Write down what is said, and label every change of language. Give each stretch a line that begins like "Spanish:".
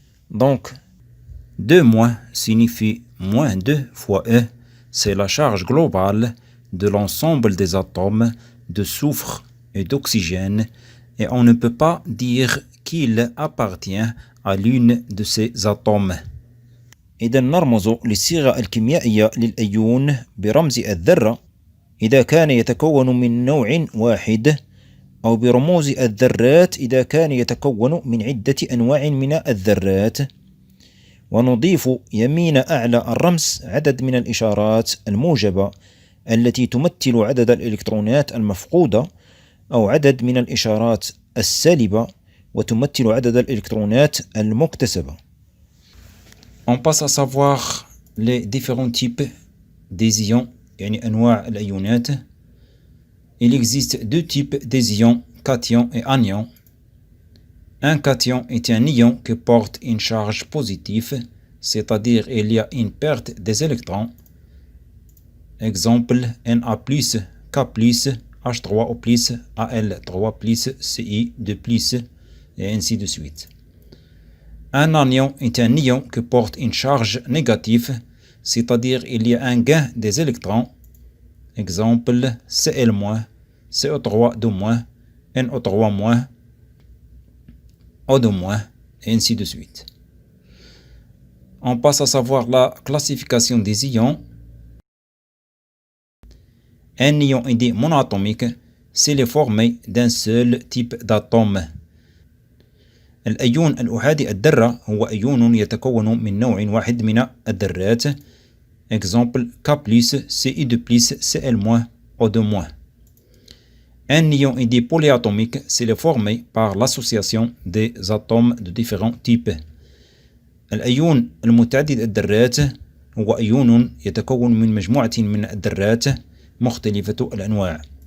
French: Donc 2- signifie -2 fois E, c'est la charge globale de l'ensemble des atomes de soufre et d'oxygène, et on ne peut pas dire qu'il appartient à l'une de ces atomes.
Arabic: إذا نرمز للصيغة الكيميائية للأيون برمز الذرة إذا كان يتكون من نوع واحد، أو برموز الذرات إذا كان يتكون من عدة أنواع من الذرات. ونضيف يمين أعلى الرمز عدد من الإشارات الموجبة التي تمثل عدد الإلكترونات المفقودة، أو عدد من الإشارات السالبة وتمثل عدد الإلكترونات المكتسبة.
French: On passe à savoir les différents types des ions,
Arabic: يعني أنواع الأيونات.
French: Il existe deux types des ions, cation et anion. Un cation est un ion qui porte une charge positive, c'est-à-dire il y a une perte des électrons. Exemple, Na+, K+, H3O+, Al3+, Ci2+. et ainsi de suite. Un anion est un ion qui porte une charge négative, c'est-à-dire il y a un gain des électrons. Exemple Cl-, CO3-, NO3-, O2-, et ainsi de suite. On passe à savoir la classification des ions. Un ion est dit monatomique s'il est formé d'un seul type d'atome.
Arabic: الأيون الأحادي الذرة هو أيون يتكون من نوع واحد من الذرات.
French: Exemple K+, Ci2+, Cl-, O2-. Un ion est dit polyatomique s'il est formé par l'association des atomes de différents types.
Arabic: الأيون المتعدد الذرات هو أيون يتكون من مجموعة من الذرات مختلفة الأنواع.